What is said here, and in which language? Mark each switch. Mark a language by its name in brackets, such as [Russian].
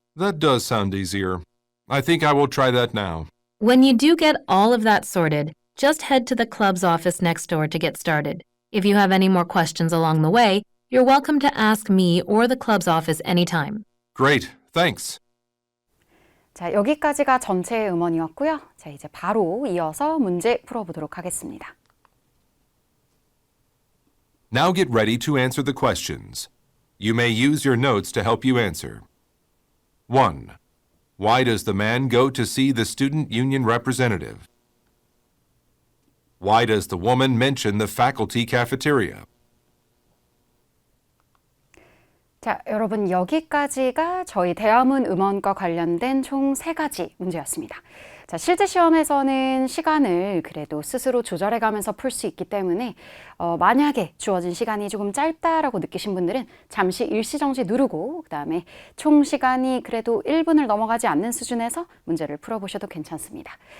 [English] That does sound easier. I think I will try that now. When you do get all of that sorted, just head to the club's office next door to get started. If you have any more questions along the way, you're welcome to ask me or the club's office anytime. Great, thanks. [Korean] 여기까지가 전체 음원이었고요. 이제 바로 이어서 문제 풀어보도록 하겠습니다. [English] Now get ready to answer the questions. You may use your notes to help you answer. 1. Why does the man go to see the student union representative? Why does the woman mention the faculty cafeteria? [Korean] 자, 여러분 여기까지가 저희 대화문 음원과 관련된 총 3가지 문제였습니다. 자, 실제 시험에서는 시간을 그래도 스스로 조절해가면서 풀 수 있기 때문에 만약에 주어진 시간이 조금 짧다라고 느끼신 분들은 잠시 일시정지 누르고 그 다음에 총 시간이 그래도 1분을 넘어가지 않는 수준에서 문제를 풀어보셔도 괜찮습니다.